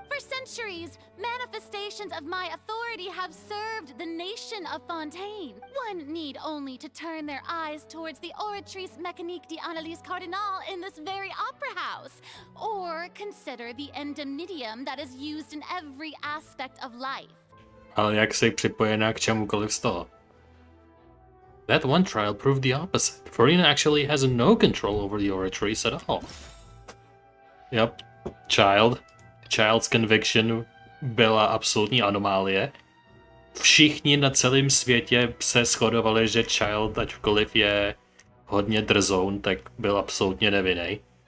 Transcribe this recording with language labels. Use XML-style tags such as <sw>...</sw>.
<en>For centuries, manifestations of my authority have served the nation of Fontaine. One need only to turn their eyes towards the Oratrice Mécanique d'Analyse Cardinal in this very opera house, or consider the indemnitium that is used in every aspect of life.</en> <cs>Ale jak se připojená k čemukoliv z toho?</cs> <en>That one trial proved the opposite. Farina actually has no control over the Oratrice at all. Yep, Child's conviction</en> <cs>byla absolutní anomálie. Všichni na celém světě se shodovali, že Child, ačkoliv je hodně drzoun, tak byl absolutně nevinný.</cs>